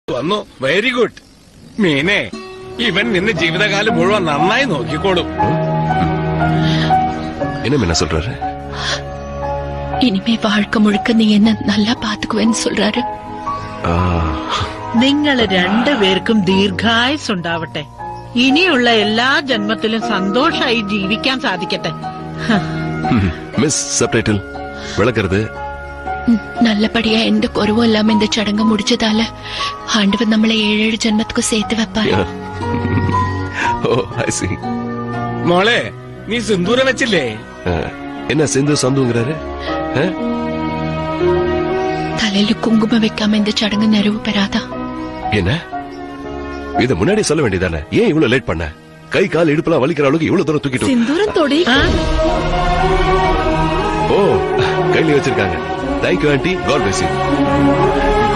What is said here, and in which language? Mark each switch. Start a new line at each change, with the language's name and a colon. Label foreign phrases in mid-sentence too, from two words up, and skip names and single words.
Malayalam: വന്നു.
English: very good.
Malayalam: മീനെ, ഇവൻ നിന്നെ ജീവിതകാലം മുഴുവൻ നന്നായി നോക്കിക്കോളും.
Tamil: என்ன மீனா சொல்றாரு? இனிமே வாழ்க்கை முழுக்க நீ என்ன நல்லா பாத்துக்குவேன்னு சொல்றாரு.
Malayalam: നിങ്ങൾ രണ്ടുപേർക്കും ദീർഘായുസ്സുണ്ടാവട്ടെ. ഇനിയുള്ള എല്ലാ ജന്മത്തിലും സന്തോഷമായി ജീവിക്കാൻ സാധിക്കട്ടെ.
English: miss subtitle
Tamil: விளக்குறது நல்லபடியா எந்த குறவும் இல்லாம இந்த சடங்கு முடிச்சதால ஆண்டவர் நம்மளை 7 ஜென்மத்துக்கும் சேர்த்து வைப்பாரு.
English: Oh I see.
Malayalam: മോളെ, നീ സിന്ദൂരം വെച്ചില്ലേ?
Tamil: என்ன சிந்து சந்துங்கறாரு? தலையில குங்குமம் வைக்காம இந்த சடங்கு நிறைவு பெறாதா? என்ன இத முன்னாடி சொல்ல வேண்டியதானே? ஏன் இவ்வளவு லேட் பண்ண? கை கால் இடுப்புலாம் வலிக்கிற அளவுக்கு இவ்வளவு தூரம் தூக்கிட்டு சிந்தூரம் தொடி. ஓ கையில வச்சிருக்காங்க.
English: Thank you aunty, God bless you.